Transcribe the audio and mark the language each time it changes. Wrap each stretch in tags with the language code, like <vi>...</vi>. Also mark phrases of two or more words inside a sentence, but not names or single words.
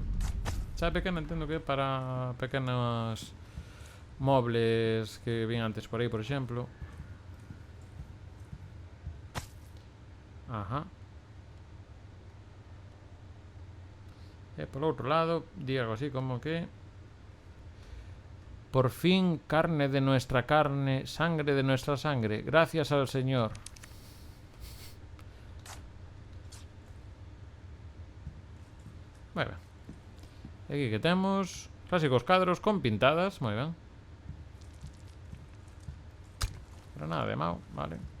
<gl>Chave pequena entendo que é para pequenos mobles que vin antes por aí, por exemplo. Ajá. E polo outro lado, di algo así como que...</gl> <es>Por fin, carne de nuestra carne, sangre de nuestra sangre. Gracias al Señor.</es> <gl>Moi ben. E aquí que temos clásicos cadros con pintadas. Moi ben. Pero nada de mau, vale.</gl>